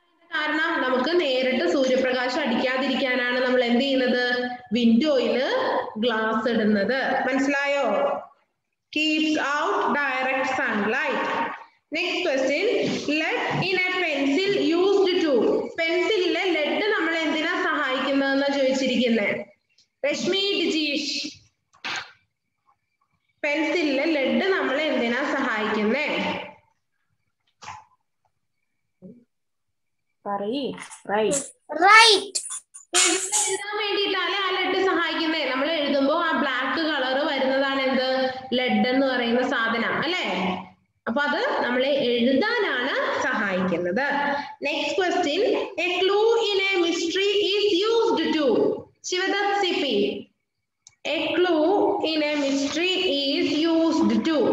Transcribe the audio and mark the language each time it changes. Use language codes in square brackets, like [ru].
[ml] കാരണം നമുക്ക് നേരിട്ട് സൂര്യപ്രകാശം അടിക്കാതിരിക്കാനാണ് നമ്മൾ എന്ത് ചെയ്യുന്നത്? വിൻഡോയില് ഗ്ലാസ് ഇടുന്നത്. മനസ്സിലായോ? [en] Keeps out direct sunlight. Next question. Lead in a pencil used to. [ml] പെൻസിലിലെ lead നമ്മൾ എന്തിനാ സഹായിക്കുന്നതെന്ന് ചോദിച്ചിരിക്കുന്നത്. രശ്മി ഡിജീഷ്, പെൻസിലിലെ lead നമ്മൾ എന്തിനാ സഹായിക്കുന്നേ? [en] Right. [ml] എഴുതാൻ വേണ്ടിയിട്ടാണ് ആ lead സഹായിക്കുന്നത്. നമ്മൾ എഴുതുമ്പോൾ ആ ബ്ലാക്ക് കളർ വരുന്നതാണ് എന്ത്? lead എന്ന് പറയുന്ന സാധനം അല്ലേ? അപ്പൊ അത് നമ്മളെ എഴുതാനാണ് സഹായിക്കുന്നത്. [en] Next question. A clue in a mystery is used to. Shivadath CP. A clue in a mystery is used to.